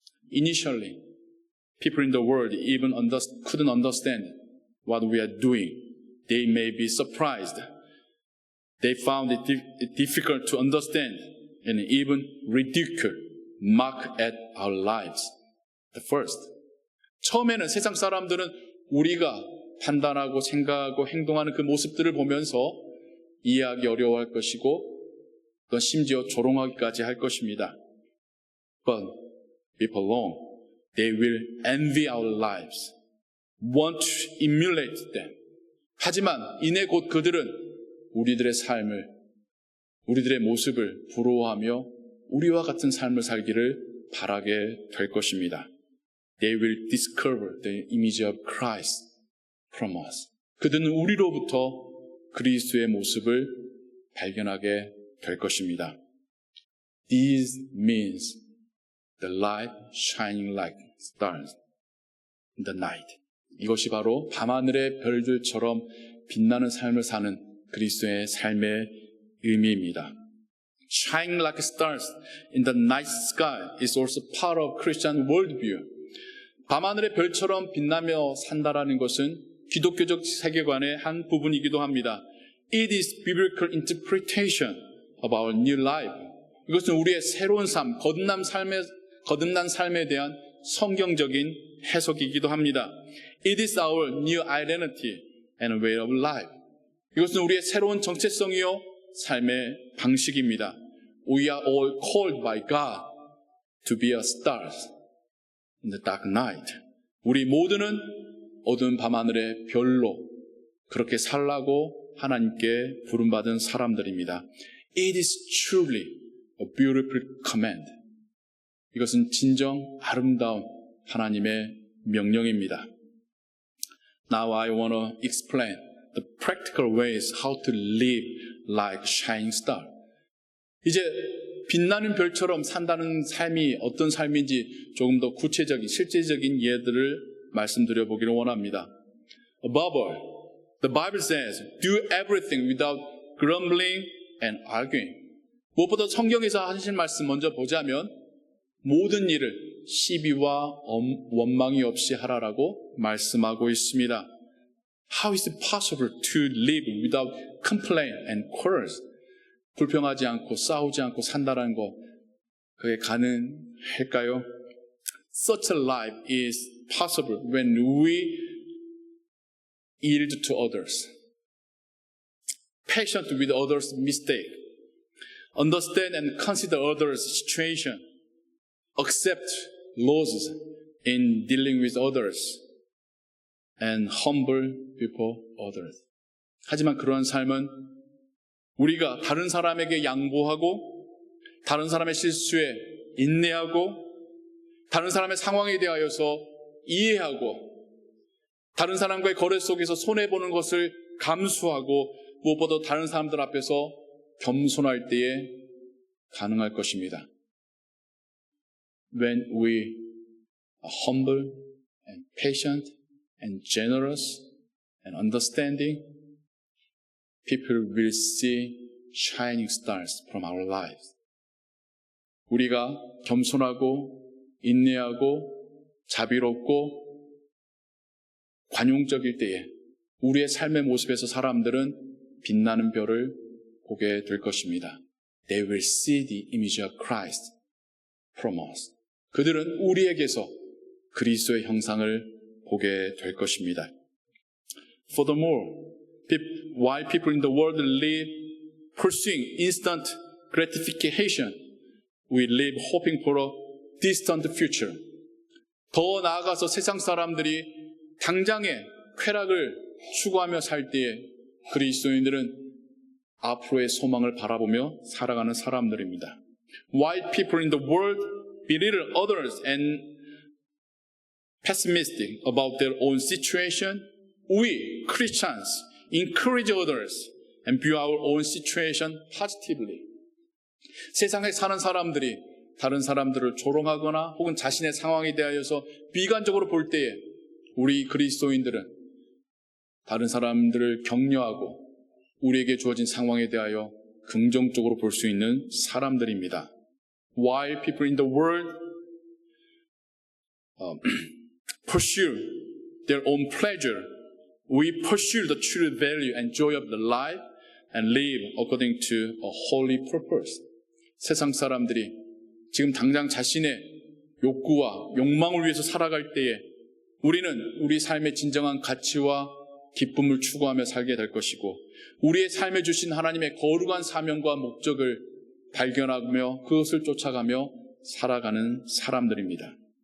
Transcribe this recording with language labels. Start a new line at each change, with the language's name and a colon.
English: Initially, people in the world even couldn't understand what we are doing. They may be surprised. They found it difficult to understand and even ridicule, mock at our lives. The first.
Korean: 처음에는 세상 사람들은 우리가 판단하고 생각하고 행동하는 그 모습들을 보면서 이해하기 어려워할 것이고 또 심지어 조롱하기까지 할 것입니다.
English: But before long, they will envy our lives, want to emulate them.
Korean: 하지만 이내 곧 그들은 우리들의 삶을, 우리들의 모습을 부러워하며 우리와 같은 삶을 살기를 바라게 될 것입니다.
English: They will discover the image of Christ from us.
Korean: 그들은 우리로부터 그리스도의 모습을 발견하게 될 것입니다.
English: This means the light shining like stars in the night.
Korean: 이것이 바로 밤하늘의 별들처럼 빛나는 삶을 사는 그리스도의 삶의 의미입니다.
English: Shining like stars in the night sky is also part of Christian worldview.
Korean: 밤하늘의 별처럼 빛나며 산다라는 것은 기독교적 세계관의 한 부분이기도 합니다.
English: It is biblical interpretation of our new life.
Korean: 이것은 우리의 새로운 삶, 거듭난 삶에 대한 성경적인 해석이기도 합니다.
English: It is our new identity and way of life.
Korean: 이것은 우리의 새로운 정체성이요 삶의 방식입니다.
English: We are all called by God to be a stars in the dark night.
Korean: 우리 모두는 어두운 밤하늘의 별로 그렇게 살라고 하나님께 부름받은 사람들입니다.
English: It is truly a beautiful command.
Korean: 이것은 진정 아름다운 하나님의 명령입니다.
English: Now I want to explain the practical ways how to live like shining star.
Korean: 이제 빛나는 별처럼 산다는 삶이 어떤 삶인지 조금 더 구체적인, 실제적인 예들을 말씀드려 보기를 원합니다.
English: Above all, the Bible says, do everything without grumbling and arguing.
Korean: 무엇보다 성경에서 하신 말씀 먼저 보자면 모든 일을 시비와 원망이 없이 하라라고 말씀하고 있습니다.
English: How is it possible to live without complaint and quarrels?
Korean: 불평하지 않고 싸우지 않고 산다는 거 그게 가능할까요?
English: Such a life is possible when we yield to others, patient with others' mistake, understand and consider others' situation, accept losses in dealing with others, and humble before others.
Korean: 하지만 그러한 삶은 우리가 다른 사람에게 양보하고 다른 사람의 실수에 인내하고 다른 사람의 상황에 대하여서 이해하고 다른 사람과의 거래 속에서 손해보는 것을 감수하고 무엇보다 다른 사람들 앞에서 겸손할 때에 가능할 것입니다.
English: When we are humble and patient and generous and understanding, people will see shining stars from our lives.
Korean: 우리가 겸손하고 인내하고 자비롭고 관용적일 때에 우리의 삶의 모습에서 사람들은 빛나는 별을 보게 될 것입니다.
English: They will see the image of Christ from us.
Korean: 그들은 우리에게서 그리스도의 형상을 보게 될 것입니다.
English: Furthermore, while people in the world live pursuing instant gratification, we live hoping for a distant future.
Korean: 더 나아가서 세상 사람들이 당장의 쾌락을 추구하며 살 때에 그리스도인들은 앞으로의 소망을 바라보며 살아가는 사람들입니다.
English: While people in the world belittle others and pessimistic about their own situation, we Christians encourage others and view our own situation positively.
Korean: 세상에 사는 사람들이 다른 사람들을 조롱하거나 혹은 자신의 상황에 대하여서 비관적으로 볼 때에 우리 그리스도인들은 다른 사람들을 격려하고 우리에게 주어진 상황에 대하여 긍정적으로 볼 수 있는 사람들입니다.
English: While people in the world pursue their own pleasure, we pursue the true value and joy of the life and live according to a holy purpose.
Korean: 세상 사람들이 지금 당장 자신의 욕구와 욕망을 위해서 살아갈 때에 우리는 우리 삶의 진정한 가치와 기쁨을 추구하며 살게 될 것이고 우리의 삶에 주신 하나님의 거룩한 사명과 목적을 발견하며 그것을 쫓아가며 살아가는 사람들입니다.